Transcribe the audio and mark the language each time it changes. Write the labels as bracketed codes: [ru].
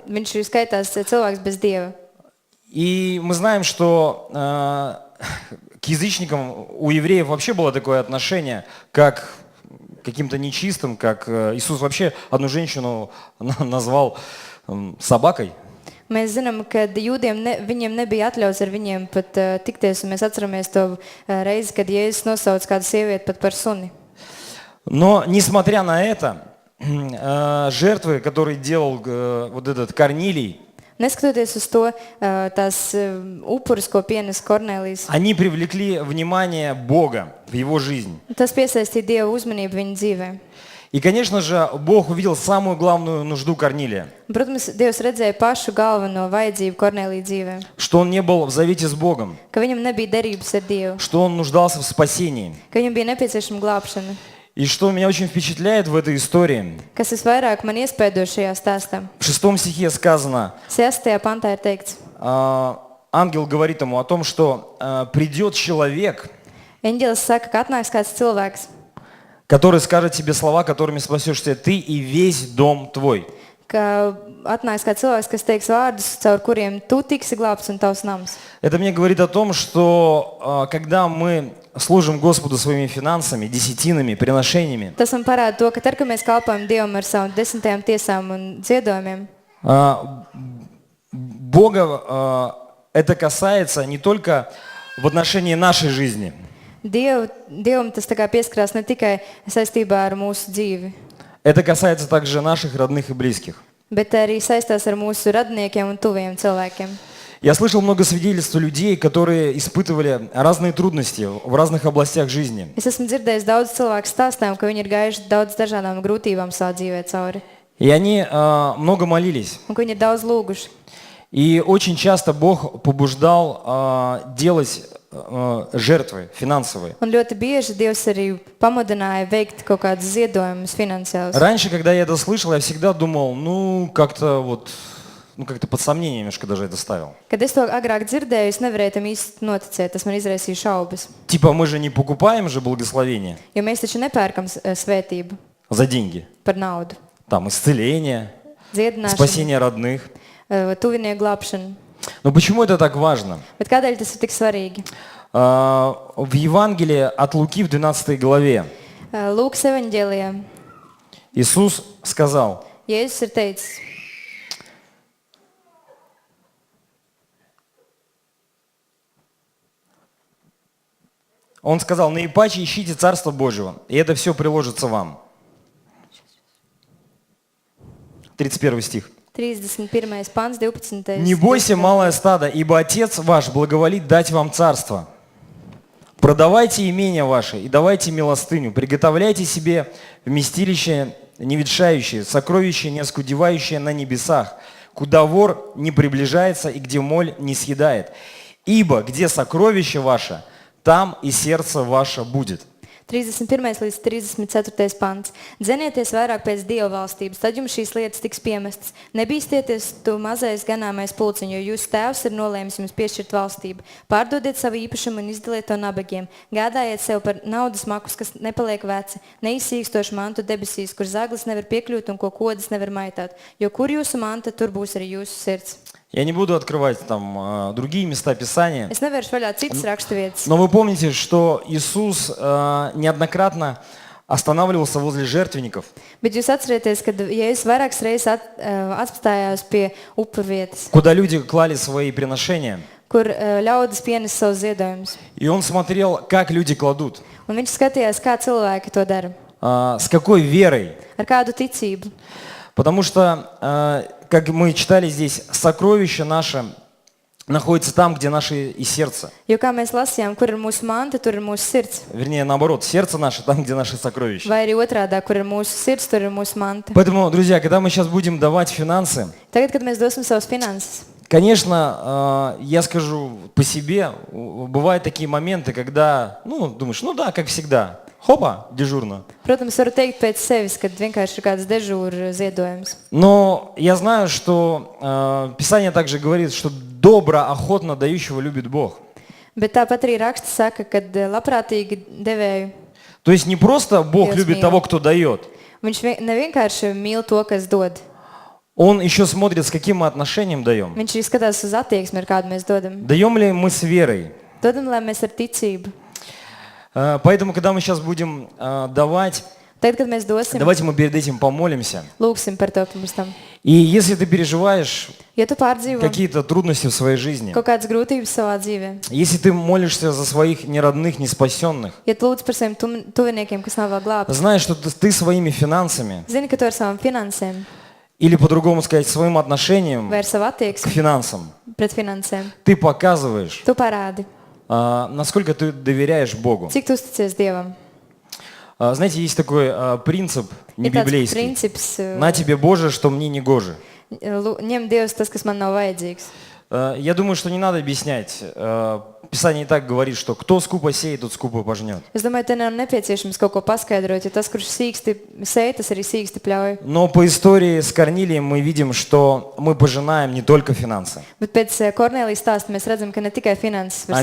[lv] Viņš ir skaitās cilvēks bez Dieva. [ru] И мы знаем, что к язычникам у евреев вообще было такое отношение, как к каким-то нечистым, как Иисус вообще одну женщину назвал собакой. [lv] Mēs zinām, ka jūdiem viņiem nebija atļauts ar viņiem pat tikties, un mēs atceramies to reizi, kad Jēzus nosauc kādu sievieti pat par suni. [ru] Но, несмотря на это, жертвы, которые делал вот этот Корнилий, [lv] Neskatoties uz to, tās upuris, ko pienes Kornēlijs, [ru] они привлекли внимание Бога в его жизнь. [lv] tas piesaistīja Dievu uzmanību viņa dzīvē. [ru] И, конечно же, Бог увидел самую главную нужду Корнилия, [lv] Protams, Dievs redzēja pašu galveno vajadzību Kornēlija dzīvē, [ru] что он не был в завете с Богом, [lv] ka viņam nebija derības ar Dievu, [ru] что он нуждался в спасении. [lv] ka viņam bija nepieciešama glābšana. [ru] И что меня очень впечатляет в этой истории, [lv] Kas visvairāk man iespēdo šajā stāstā? [ru] в 6 стихе сказано, [lv] 6. pantā ir teikts, [ru] ангел говорит ему о том, что придет человек, [lv] Eņģelis saka, ka atnāks kāds cilvēks, [ru] который скажет тебе слова, которыми спасешься ты и весь дом твой. [lv] ka atnāks kāds cilvēks, kas teiks vārdus, caur kuriem tu tiksi glābts un tavs nams. [ru] Это мне говорит о том, что когда мы служим Господу своими финансами, десятинами, приношениями, [lv] Tas man parāda to, ka tad, kad mēs kalpojam Dievam ar savām desmitajām tiesām un ziedojumiem, [ru] Бога это касается не только в отношении нашей жизни, [lv] Dievam tas tā kā pieskarās ne tikai saistībā ar mūsu dzīvi, [ru] это касается также наших родных и близких. [lv] bet arī saistās ar mūsu radiniekiem un tuviem cilvēkiem. [ru] Я слышал много свидетельств людей, которые испытывали разные трудности в разных областях жизни. [lv] Es esmu dzirdējis daudz cilvēku stāstām, ka viņi ir gājuši daudz dažādām grūtībām savā dzīvē cauri, [ru] И они много молились. [lv] un ka viņi ir daudz lūguši. [ru] И очень часто Бог побуждал делать жертвы финансовые. [lv] Un ļoti bieži Dievs arī pamudināja veikt kaut kādus ziedojumus finansiālus. [ru] Раньше, когда я это слышал, я всегда думал, как-то под сомнение немножко даже это ставил. [lv] Kad es to agrāk dzirdēju, es nevarēju tam īsti noticēt, tas man izraisīja šaubas. [ru] Типа мы же не покупаем же благословение [lv] Jo mēs taču nepērkam svētību [ru] за деньги. [lv] par naudu. [ru] Там исцеление, [lv] Dziedināšanu, [ru] спасение родных. [lv] tuvinieku glābšanu. [ru] Но почему это так важно? [lv] Bet kādēļ tas ir tik svarīgi? [ru] В Евангелии от Луки в 12 главе [lv] Lūkas evaņģēlijā [ru] Иисус сказал, [lv] Jēzus ir teicis, [ru] Он сказал, наипаче ищите Царство Божьего, и это все приложится вам. 31 стих. [lv] 31. pants, 12. [ru] Не бойся, малое стадо, ибо Отец ваш благоволит дать вам царство. Продавайте имения ваши и давайте милостыню. Приготовляйте себе вместилище неветшающее, сокровище не оскудевающее на небесах, куда вор не приближается и где моль не съедает. Ибо где сокровище ваше, там и сердце ваше будет. [lv] 31. līdz 34. pants. Dzenieties vairāk pēc Dieva valstības, tad jums šīs lietas tiks piemestas. Nebīstieties tu mazais ganāmais pulciņš, jo jūsu tēvs ir nolēmis jums piešķirt valstību. Pārdodiet savu īpašumu un izdaliet to nabagiem. Gādājiet sev par naudas makus, kas nepaliek veci, neizsīkstošu mantu debesīs, kur zaglis nevar piekļūt un ko kodas nevar maitāt. Jo kur jūsu manta, tur būs arī jūsu sirds. [ru] Я не буду открывать там другие места Писания. [lv] Es nevēršu vaļā citas raksturvietas. [ru] Но вы помните, что Иисус неоднократно останавливался возле жертвенников. [lv] Bet jūs atcerieties, ka Jēzus vairākas reizes atstājās pie upurvietas, [ru] Куда люди клали свои приношения. [lv] kur ļaudis pienes savus ziedojumus. [ru] И он смотрел, как люди кладут, [lv] Un viņš skatījās, kā cilvēki to dara, [ru] с какой верой. [lv] ar kādu ticību. [ru] Потому что, как мы читали здесь, сокровище наше находится там, где наше и сердце. [lv] Jo kā mēs lasījām, kur ir mūsu manta, tur ir mūsu sirds. [ru] Вернее, наоборот, сердце наше там, где наше сокровище. [lv] Vai arī otrādā, kur ir mūsu sirds, tur ir mūsu manta. [ru] Поэтому, друзья, когда мы сейчас будем давать финансы, [lv] Tagad, kad mēs dosim savus finanses, [ru] конечно, я скажу по себе, бывают такие моменты, когда, думаешь, да, как всегда, хопа, дежурно. [lv] protams, varu teikt pēc sevis, kad vienkārši ir kāds dežūra ziedojums. [ru] Но я знаю, что Писание также говорит, что добро, охотно дающего любит Бог. [lv] Bet tāpat arī raksts saka, kad labprātīgi devēju. [ru] То есть не просто Бог [lv] Dievs [ru] любит [lv] mīl. [ru] того, кто дает. [lv] Viņš nevienkārši mīl to, kas dod. [ru] Он еще смотрит, с каким мы отношением даем. [lv] Viņš arī skatās uz attieksmi, ar kādu mēs dodam. [ru] Даем ли мы с верой? [lv] Dodam, lai mēs ar ticību. [ru] Поэтому, когда мы сейчас будем давать, [lv] Tagad, kad mēs dosim, [ru] давайте мы перед этим помолимся. [lv] lūgsim par to pirms tam. [ru] И если ты переживаешь, [lv] Ja tu pārdzīvo [ru] какие-то трудности в своей жизни, [lv] kaut kādas grūtības savā dzīvē, [ru] если ты молишься за своих неродных, неспасенных, [lv] ja tu lūdz par saviem tuviniekiem, kas nav vēl glābti, [ru] знай, что ты своими финансами, [lv] zini, ka tu ar savām finansēm [ru] или по-другому сказать, своим отношением [lv] vai ar savu [ru] к [lv] attieksmi [ru] финансам, [lv] pret finansēm, [ru] ты показываешь, [lv] tu parādi, [ru] насколько ты доверяешь Богу. [lv] cik tu uzticies Dievam. [ru] Знаете, есть такой принцип не [lv] Ir tāds [ru] библейский. [lv] princips, [ru] На тебе Боже, что мне не гоже. [lv] ņem Dievs tas, kas man nav vajadzīgs. [ru] Я думаю, что не надо объяснять. Писание и так говорит, что кто скупо сеет, тот скупо пожнет. [lv] Es domāju, te nav nepieciešams kaut ko paskaidrot, jo tas, kurš sīksti sēj, tas arī sīksti pļauj. [ru] Но по истории с Корнилием мы видим, что мы пожинаем не только финансы. [lv] Bet pēc Kornelijas stāsta mēs redzam, ka ne tikai finanses var